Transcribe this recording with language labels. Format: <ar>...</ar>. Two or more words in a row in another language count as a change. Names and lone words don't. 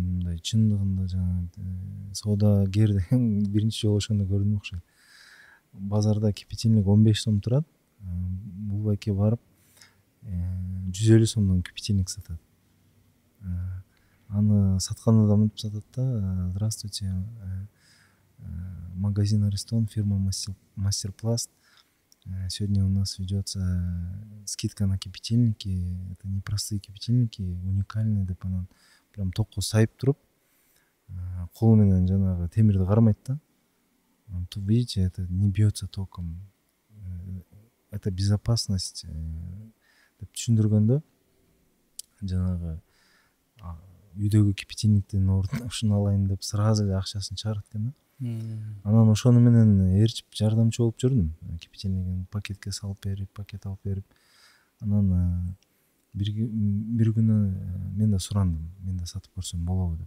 <ky>Мындай чындыгында жана соодагер деген биринчи жолу ошондо көрдүм окшойт. Базарда кипятильник 15 сом турат. Бул байке барып 150 сомдон кипятильник сатат. Аны сатканда да мынтип сатат да:</ky> <ru>здравствуйте, магазин Аристон, фирма Мастерпласт. Сегодня у нас ведется скидка на кипятильники. Это не простые кипятильники, уникальные</ru> <ky>деп анан прям токко сайып туруп, колу менен жанагы темирди кармайт да.</ky> <ru>Тут видите, это не бьется током. Это безопасность</ru> <ky>деп түшүндүргөндө, жанагы үйдөгү кипятильниктин ордуна ушуну алайын деп сразу эле акчасын чыгарат экен да. Анан ошону менен ээрчип жардамчы болуп жүрдүм. Кипятильнигин пакетке салып берип, пакет алып берип. Анан бир күнү мен да сурандым, мен да сатып көрсөм болобу деп.</ky>